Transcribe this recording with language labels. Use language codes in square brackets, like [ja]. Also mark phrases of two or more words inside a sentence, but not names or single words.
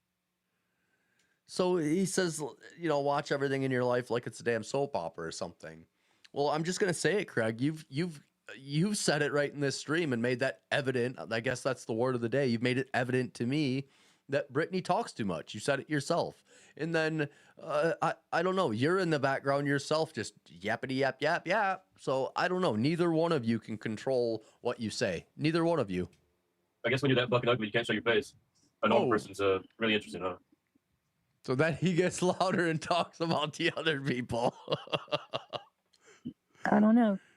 [en] So he says, you know, watch everything in your life like it's a damn soap opera or something. Well, I'm just gonna say it, Craaig. You've said it right in this stream and made that evident. I guess that's the word of the day. You've made it evident to me that Brittany talks too much. You said it yourself. And then I don't know. You're in the background yourself, just yappity yap yap yap. So I don't know. Neither one of you can control what you say. Neither one of you. I guess when you're that fucking ugly, you can't show your face. a normal person's really interesting, huh? So then he gets louder and talks about the other people. I don't know.